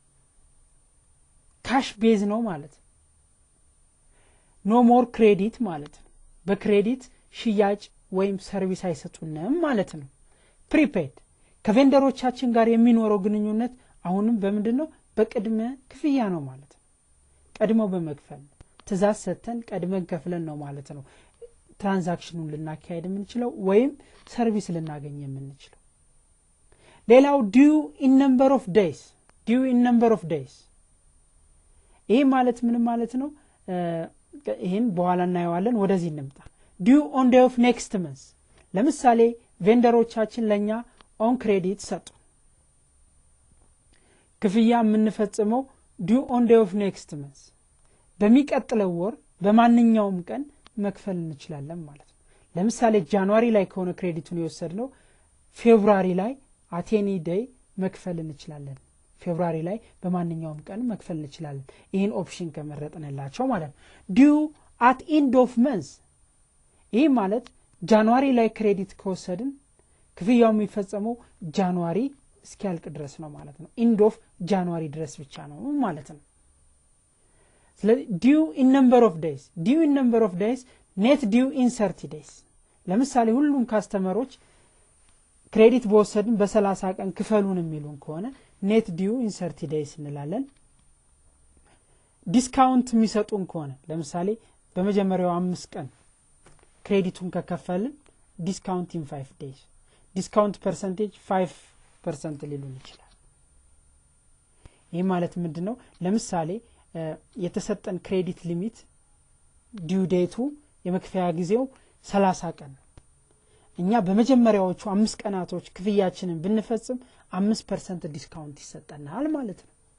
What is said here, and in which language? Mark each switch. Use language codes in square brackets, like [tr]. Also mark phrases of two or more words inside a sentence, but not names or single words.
[en] cash base [am] ነው ማለት [en] no more credit [am] ማለት ነው በክሬዲት ሽያጭ ወይም ሰርቪስ አይሰጡንም ማለት ነው ፕሪፔድ ከቬንደሮቻችን ጋር የሚኖረው ግንኙነት አሁንም በመንደነው በቅድመ ክፍያ ነው ማለት ነው ቀድሞ በመክፈል ትዛዝ ሰተን ቀድመን ከፍለን ነው ማለት ነው ትራንዛክሽኑን ልናካሄድ የምንችለው ወይም ሰርቪስ ልናገኝ የምንችለው ሌላው [en] due in number of days [am] ይሄ ማለት ምን ማለት ነው ይሄን በኋላ እናየዋለን ወደዚህ እንምጣ [en] due on day of next month [am] ለምሳሌ ቬንደሮቻችን ለኛ [en] on credit [am] ሰጡ ክፍያ የምንፈጽመው [en] due on day of next month [am] በሚቀጥለው ወር በማንኛውም ቀን መክፈል እንችላለን ማለት ነው ለምሳሌ ጃንዋሪ ላይ ከሆነ ክሬዲቱን የወሰድነው ፌብሩዋሪ ላይ [en] at any day [am] መክፈል እንችላለን ፌብሩዋሪ ላይ በማንኛውም ቀን መክፈል እንችላለን ይሄን ኦፕሽን ከመረጥንላቸው ማለት ነው [en] due at end of month [am] ይሄ ማለት ጃንዋሪ ላይ ክሬዲት ከወሰድን ክፍያው የሚፈጸመው ጃንዋሪ እስኪያልቅ ድረስ ነው ማለት ነው [en] end of [am] ጃንዋሪ ድረስ ብቻ ነው ማለት ነው ስለዚህ [en] due in number of days net due in 30 days [am] ለምሳሌ ሁሉም ካስተመሮች ክሬዲት በወሰድን በ30 ቀን ክፈሉን የሚሉን ከሆነ [en] net due in 30 days [am] እንላለን ዲስካውንት የሚሰጡን ከሆነ ለምሳሌ በመጀመሪያው 5 ቀን ክሬዲቱን ከከፈልን ዲስካውንት [en] in 5 days ዲስካውንት percentage [am] 5% ሊሉን ይችላል ይሄ ማለት ምንድነው ለምሳሌ የተሰጠን [en] credit limit due date [am] የመክፈያ ጊዜው 30 ቀን እኛ በመጀመሪያዎቹ 5 ቀናቶች ክፍያችንን ብንፈጽም 5% ዲስካውንት ይሰጠናል ማለት ነው